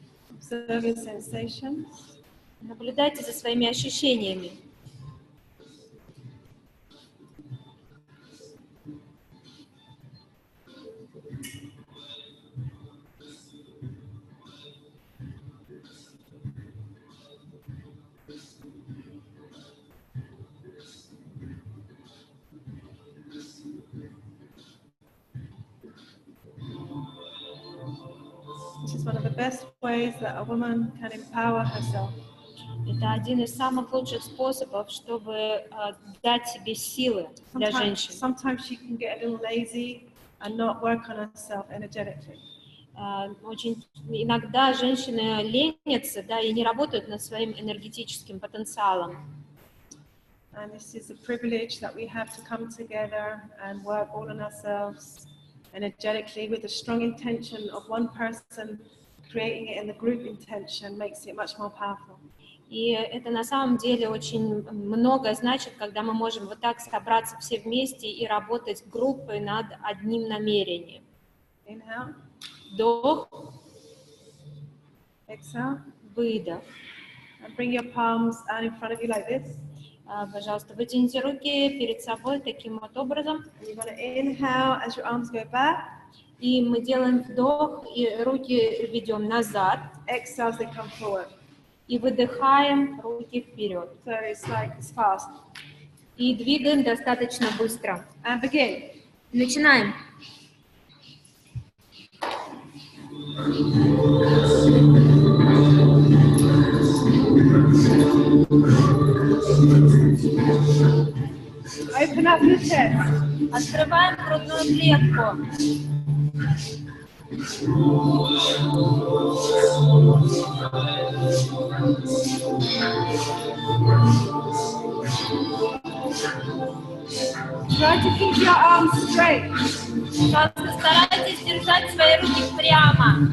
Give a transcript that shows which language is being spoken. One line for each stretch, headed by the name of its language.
English: Observe your sensations.
Russian: Наблюдайте за своими ощущениями.
English: This is one of the best ways that a woman can empower herself.
Russian: Это один из самых лучших способов, чтобы дать себе силы для женщин.
English: Sometimes she can get a little lazy and not work on herself energetically.
Russian: Очень иногда женщины ленятся, да, и не работают над своим энергетическим потенциалом.
English: And this is a privilege that we have to come together and work all on ourselves energetically with a strong intention of one person creating it in the group intention makes it much more powerful.
Russian: И это на самом деле очень многое значит, когда мы можем вот так собраться все вместе и работать группой над одним намерением.
English: Inhale.
Russian: Вдох,
English: Exhale.
Russian: выдох.
English: And bring your palms out in front of you like this.
Russian: Пожалуйста, вытяните руки перед собой таким вот образом.
English: And you're going to inhale as your arms go back.
Russian: И мы делаем вдох, и руки ведем назад.
English: Exhale as they come forward.
Russian: И выдыхаем, руки вперед.
English: So it's like it's fast.
Russian: И двигаем достаточно быстро.
English: And begin.
Russian: Начинаем.
English: Open up your chest.
Russian: Открываем грудную клетку.
English: Try to keep your arms straight.
Russian: Пожалуйста, старайтесь держать свои руки прямо.